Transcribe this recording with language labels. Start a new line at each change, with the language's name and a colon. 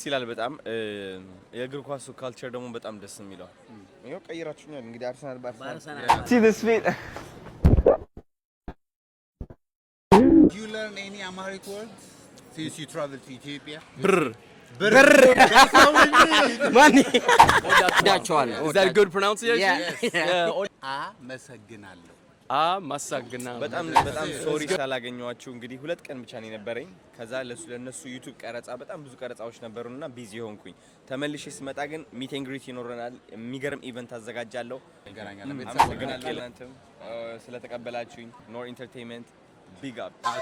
Amharic: ይላል በጣም የእግር ኳስ ካልቸር ደግሞ በጣም ደስ የሚለው ይሄው ቀይራችሁኛል እንግዲህ አርሰናል ባርሰናል
English: See this feet Do you learn any Amharic words since you travel to Ethiopia?
Amharic: brr
English: money is that a good pronunciation
Amharic: አመሰግናለሁ ማሳግናለሁ በጣም ሶሪ ሳላገኘዋችሁ እንግዲህ ሁለት ቀን ብቻ ነው የነበረኝ ከዛ ለነሱ ዩቲዩብ ቀረጻ በጣም ብዙ ቀረጻዎች ነበሩና ቢዚ ሆንኩኝ ተመልሼ ስመጣ ግን ሚት ኤንድ ግሪት ይኖረናል የሚገርም ኢቨንት አዘጋጃለሁ አመሰግናለሁ ስለተቀበላችሁኝ ኖር ኢንተርቴይንመንት ቢግ አፕ